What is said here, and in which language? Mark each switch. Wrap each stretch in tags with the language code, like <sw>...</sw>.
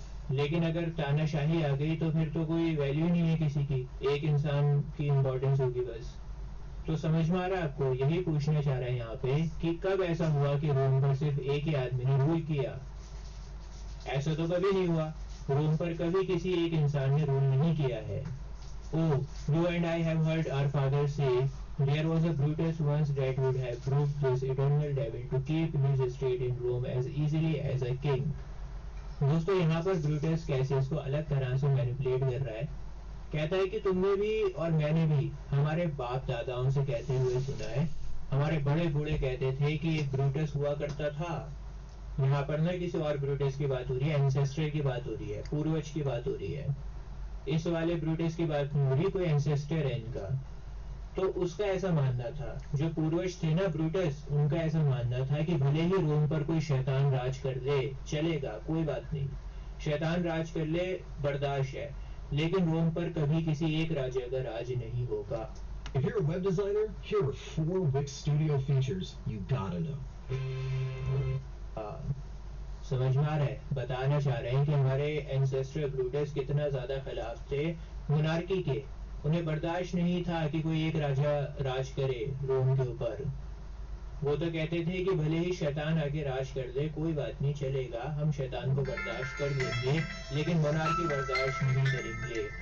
<hi>लेकिन अगर तानाशाही आ गई तो फिर तो कोई वैल्यू नहीं है किसी की, एक इंसान की इंपॉर्टेंस होगी बस. तो समझ में आ रहा है आपको? यही पूछना चाह रहा है यहाँ पे कि कब ऐसा हुआ कि रोम पर सिर्फ एक ही आदमी ने रूल किया. ऐसा तो कभी नहीं हुआ. रोम पर कभी किसी एक इंसान ने रूल नहीं किया है.</hi> <en>Oh, you and I have heard our father say there was a Brutus once that would have proved this eternal devil to keep his estate in Rome as easily as a king.</en> <hi>दोस्तों यहाँ पर Brutus Cassius को अलग तरह से manipulate कर रहा है. कहता है कि तुमने भी और मैंने भी हमारे बाप दादाओं से कहते हुए सुना है, हमारे बड़े बूढ़े कहते थे कि एक ब्रूटस हुआ करता था. यहाँ पर ना किसी और ब्रूटस की बात हो रही है, एंसेस्टर की बात हो रही है, पूर्वज की बात हो रही है. इस वाले ब्रूटस की बात नहीं हो रही, कोई एंसेस्टर है इनका. तो उसका ऐसा मानना था, जो पूर्वज थे ना ब्रूटस, उनका ऐसा मानना था कि भले ही रोम पर कोई शैतान राज कर ले, चलेगा, कोई बात नहीं, शैतान राज कर ले, बर्दाश्त है, लेकिन रोम पर कभी किसी एक राजा का राज नहीं होगा.</hi> <en>If you're a web designer, here are 4 Wix Studio features you gotta know.</en> <hi>समझ में आ रहा है? बताना चाह रहे हैं कि हमारे एंसेस्टर ब्रूटस कितना ज्यादा खिलाफ थे मोनार्की के. उन्हें बर्दाश्त नहीं था कि कोई एक राजा राज करे रोम के ऊपर. वो तो कहते थे कि भले ही शैतान आके राज कर दे, कोई बात नहीं, चलेगा, हम शैतान को बर्दाश्त कर लेंगे, लेकिन मोनार्की बर्दाश्त नहीं करेंगे.</hi>